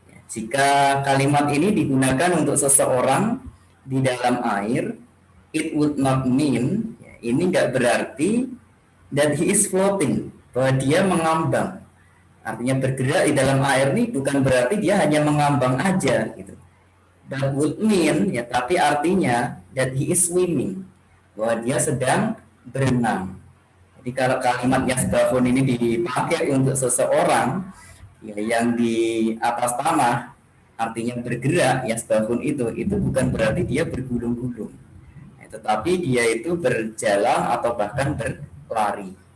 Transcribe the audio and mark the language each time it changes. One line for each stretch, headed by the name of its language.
Indonesian: Jika kalimat ini digunakan untuk seseorang di dalam air,
English: it would not mean,
Indonesian: ini nggak berarti
English: that he is floating,
Indonesian: bahwa dia mengambang. Artinya bergerak di dalam air ini bukan berarti dia hanya mengambang aja gitu.
English: That would mean,
Indonesian: ya, tapi artinya
English: that he is swimming,
Indonesian: bahwa dia sedang berenang. Jadi kalau kalimat yasbahun ini dipakai untuk seseorang ya, yang di atas tanah, artinya bergerak, yasbahun itu bukan berarti dia bergulung-gulung, ya, tetapi dia itu berjalan atau bahkan berlari.